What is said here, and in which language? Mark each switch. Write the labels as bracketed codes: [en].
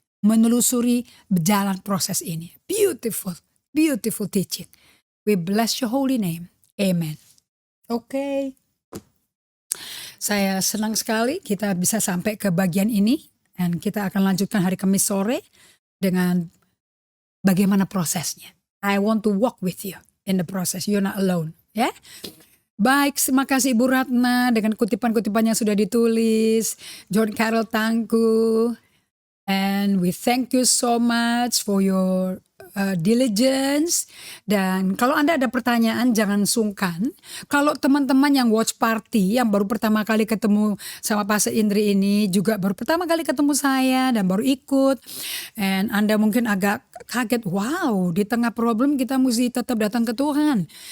[id] Menelusuri berjalan proses ini. [en] Beautiful teaching. We bless your holy name. Amen. Okay. [id] Saya senang sekali kita bisa sampai ke bagian ini. Dan kita akan lanjutkan hari Kamis sore dengan bagaimana prosesnya. [en] I want to walk with you in the process. You're not alone. [id] Ya. Baik, terima kasih Ibu Ratna dengan kutipan-kutipan yang sudah ditulis. John Carroll Tangku. [en] And we thank you so much for your diligence. [id] Dan kalau Anda ada pertanyaan jangan sungkan. Kalau teman-teman yang watch party yang baru pertama kali ketemu sama Pastor Indri ini juga baru pertama kali ketemu saya dan baru ikut. And Anda mungkin agak kaget, wow, di tengah problem kita mesti tetap datang ke Tuhan.